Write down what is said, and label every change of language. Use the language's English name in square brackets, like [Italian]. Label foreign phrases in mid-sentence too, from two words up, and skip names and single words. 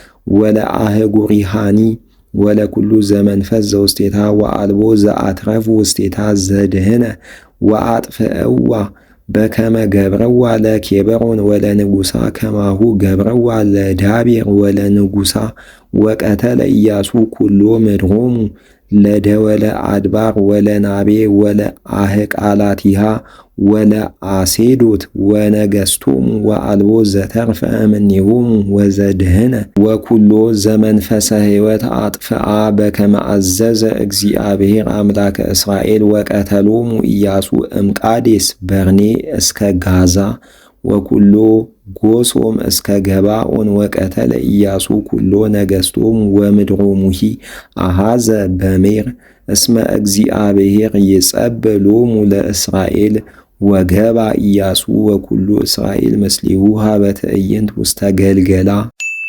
[Geez] ወለአህጉሪሃኒ ወለኩሉ ዘመንፈስ ዘውስቴታ ወአልቦ ዘአትረፉ ውስቴታ ዘድህነ ወአጥፍእዋ በከመ ገብረዋ ለኬብሮን ወለንጉሣ ከማሁ ገብረዋ ለዳቤር ወለንጉሣ ወቀተለ ኢያሱ ኩሎ ምድሮሙ ለደወለ አድባር ወለናቤ ወለአህቃላቲሃ ወለአሴዶት ወነገሥቶሙ ወአልቦ ዘተርፈ እምኔሆሙ ወዘድህነ ወኩሎ ዘመንፈሰ ሕይወት አጥፍአ በከመ አዘዘ እግዚአብሔር አምላከ እስራኤል ወቀተሎሙ ኢያሱ እምቃዴስ በርኔ እስከ ጋዛ ወኩሎ ጎሶም እስከ ገባኦን ወቀተለ ኢያሱ ኩሎ ነገሥቶም ወምድሮሙሂ አሃዘ በሜር እስመ እግዚአብሔር ይጸብሎሙ ለእስራኤል ወገባ ኢያሱ ወኩሉ እስራኤል ምስሊሁ ሀበ ትዕይንት ውስተ ገልገላ